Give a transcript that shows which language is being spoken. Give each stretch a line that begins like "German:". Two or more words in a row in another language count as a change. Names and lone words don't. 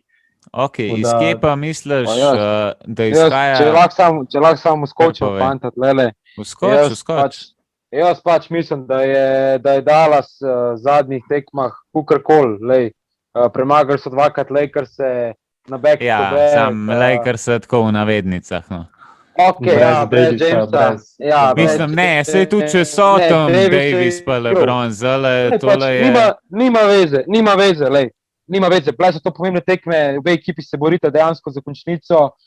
Slovenian: Ok, iz kje pa misliš, da Jaz, izhaja? če lahko samo skočim, fanta, tlele. Skoč. Jaz pač mislim, da je Dallas v zadnjih tekmah kukorkoli, premagali so 2krat Lakerse na
English: back to back.
Slovenian: Ja, sam Lakers tako v navednicah, no. Ok, brez Jamesa. Mislim, ne, sej tudi če so tam Davis pa LeBron, zale, tole je... Nima veze, lej. Nima veze, plaj so to pomembne tekme, obe ekipi se borita dejansko za končnico.